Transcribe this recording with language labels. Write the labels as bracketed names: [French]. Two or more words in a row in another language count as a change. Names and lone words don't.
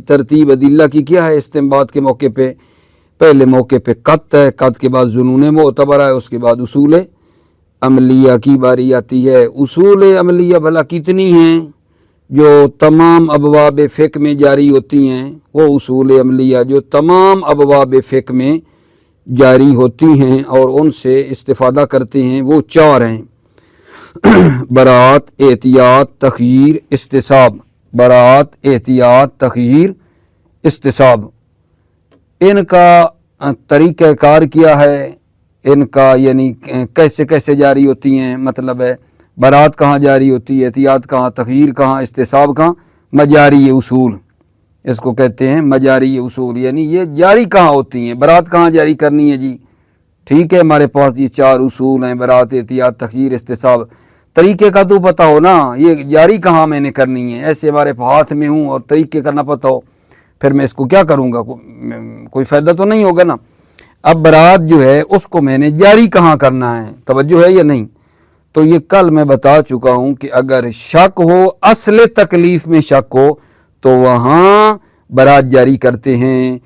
[Urdu] ترتیب ادلہ کی کیا ہے استنباط کے موقع پہ؟ پہلے موقع پہ قط ہے، قط کے بعد ظنون معتبر ہے، اس کے بعد اصول عملیہ کی باری آتی ہے۔ اصول عملیہ بھلا کتنی ہیں جو تمام ابواب فقہ میں جاری ہوتی ہیں؟ وہ اصول عملیہ جو تمام ابواب فقہ میں جاری ہوتی ہیں اور ان سے استفادہ کرتے ہیں وہ چار ہیں: براءت، احتیاط، تخییر، استصحاب۔ براءت، احتیاط، تخییر، استصحاب۔ ان کا طریقہ کار کیا ہے؟ ان کا یعنی کیسے کیسے جاری ہوتی ہیں؟ مطلب ہے براءت کہاں جاری ہوتی ہے، احتیاط کہاں، تخییر کہاں، استصحاب کہاں؟ مجاری اصول، اس کو کہتے ہیں مجاری اصول، یعنی یہ جاری کہاں ہوتی ہیں۔ براءت کہاں جاری کرنی ہے جی؟ ٹھیک ہے، ہمارے پاس یہ چار اصول ہیں: براءت، احتیاط، تخییر، استصحاب۔ طریقے کا تو پتہ ہو نا، یہ جاری کہاں میں نے کرنی ہے۔ ایسے ہمارے ہاتھ میں ہوں اور طریقے کا نہ پتہ ہو، پھر میں اس کو کیا کروں گا؟ کوئی فائدہ تو نہیں ہوگا نا۔ اب براءت جو ہے اس کو میں نے جاری کہاں کرنا ہے، توجہ ہے یا نہیں؟ تو یہ کل میں بتا چکا ہوں کہ اگر شک ہو، اصل تکلیف میں شک ہو، تو وہاں براءت جاری کرتے ہیں۔